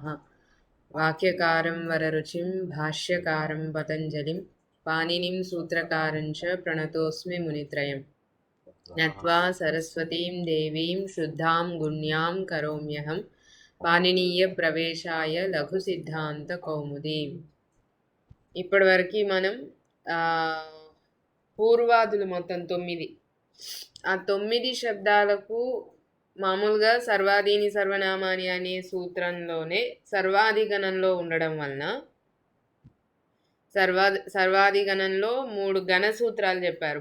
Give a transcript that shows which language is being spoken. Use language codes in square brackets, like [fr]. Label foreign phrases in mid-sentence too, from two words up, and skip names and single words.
[sa] वाक्यकारं वररुचिं भाष्यकारं पतञ्जलिं पाणिनिं सूत्रकारं च प्रणतोऽस्मि मुनित्रयम्। नत्वा सरस्वतीं देवीं शुद्धां गुण्यां करोम्यहं पाणिनीयप्रवेशाय लघुसिद्धान्तकौमुदीम्। [te] ఇప్పటివరకు మనం పూర్వాదులు మొత్తం 9 ఆ 9 శబ్దాలకు మామూలుగా [sa] सर्वादीनि सर्वनामानि [te] అనే సూత్రంలోనే సర్వాధిగణంలో ఉండడం వలన సర్వాధిగణంలో 3 గణ సూత్రాలు చెప్పారు.